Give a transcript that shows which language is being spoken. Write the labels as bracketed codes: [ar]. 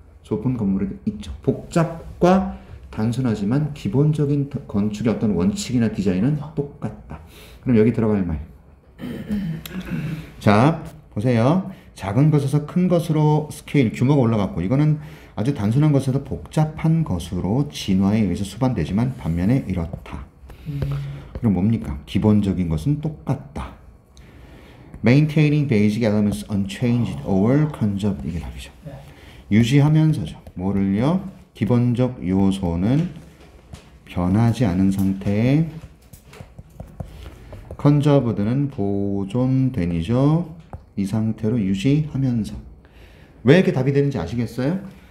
[ko] 좁은 건물에 있죠. 복잡과 단순하지만 기본적인 건축의 어떤 원칙이나 디자인은 똑같다. 그럼 여기 들어갈 말. 자, 보세요. 작은 것에서 큰 것으로 스케일, 규모가 올라갔고 이거는 아주 단순한 것에서 복잡한 것으로 진화에 의해서 수반되지만 반면에 이렇다. 그럼 뭡니까? 기본적인 것은 똑같다. [en] Maintaining basic elements unchanged or conserved. [ko] 이게 답이죠. 유지하면서죠. 뭐를요? 기본적 요소는 변하지 않은 상태에 conserved는 보존된이죠. 이 상태로 유지하면서. 왜 이렇게 답이 되는지 아시겠어요?